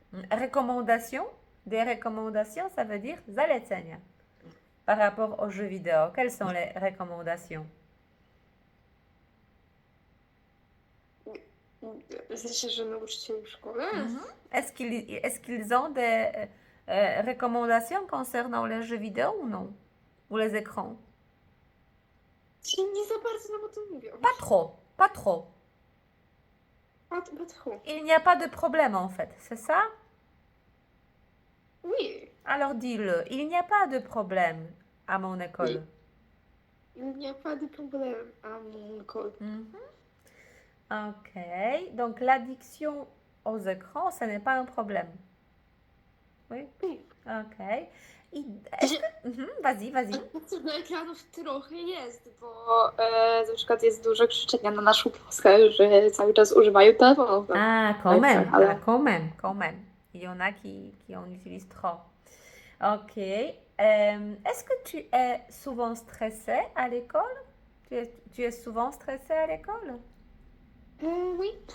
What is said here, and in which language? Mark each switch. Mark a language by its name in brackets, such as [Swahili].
[French] Recommandations? Des recommandations, ça veut dire [Polish] zalecenia. [French] Par rapport aux jeux vidéo, quelles sont les recommandations? [Polish] Znaczy, że nauczycieli w szkole? [French] Est-ce qu'ils ont des recommandations concernant les jeux vidéo ou non? Ou les écrans? [Polish] Ci nie za bardzo nam o tym mówią. [French] Pas trop, pas trop. Pas trop. Il n'y a pas de problème en fait, c'est ça? Oui. Alors dis-le, il n'y a pas de problème à mon école. Il n'y a pas de problème à mon école. Ok, donc l'addiction aux écrans, ce n'est pas un problème. Oui? Oui. Ok. Est-ce que... Vas-y, vas-y. [Polish] Do ekranów trochę jest, bo na przykład jest dużo krzyczenia na naszą klasę, że cały czas używają telefonów. [French] Ah, quand même, quand même, quand même. Il y en a qui en utilisent trop. Ok. Est-ce que tu es souvent stressé à l'école? Tu es souvent stressé à l'école? Oui.